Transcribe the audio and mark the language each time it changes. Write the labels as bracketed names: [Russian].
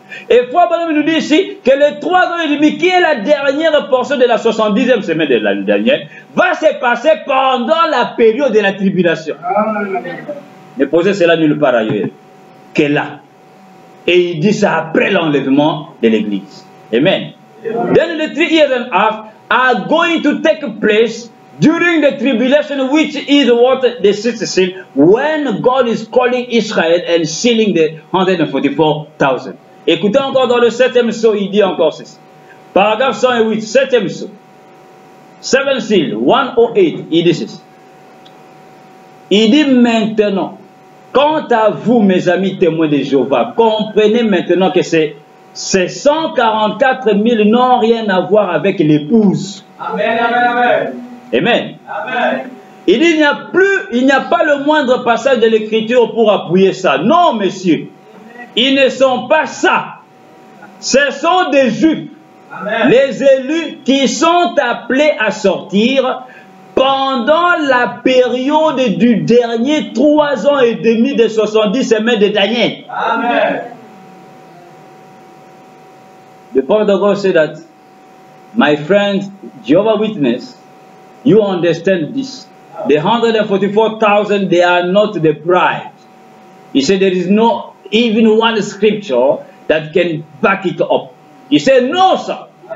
[French] Et Frère Branham nous dit ici que les 3 ans et demi, qui est la dernière portion de la 70e semaine de la dernière, va se passer pendant la période de la tribulation. Amen. Ne posez cela nulle part ailleurs que là. Et il dit ça après l'enlèvement de l'Église. Amen. [English] Then the 3 years and a half are going to take place during the tribulation, which is what the 6th seal, when God is calling Israel and sealing the 144,000. [French] Écoutez encore dans le 7e sceau, il dit encore ceci. Paragraphe 108, 7e sceau. [English] 7 seal, [French] 108, il dit ceci. Il dit maintenant, quant à vous, mes amis témoins de Jéhovah, comprenez maintenant que ces 144 000 n'ont rien à voir avec l'épouse. Amen. Amen. Amen. Amen. Il dit, il n'y a pas le moindre passage de l'Écriture pour appuyer ça. Non, messieurs. Ils ne sont pas ça. Ce sont des Juifs. Amen. Les élus qui sont appelés à sortir pendant la période du dernier 3 ans et demi de 70 semaines de Daniel. Amen. [English] The point of God said that, my friend, Jehovah's Witness, you understand this. The 144,000, they are not the bride. He said there is no even one scripture that can back it up. He said, no, sir.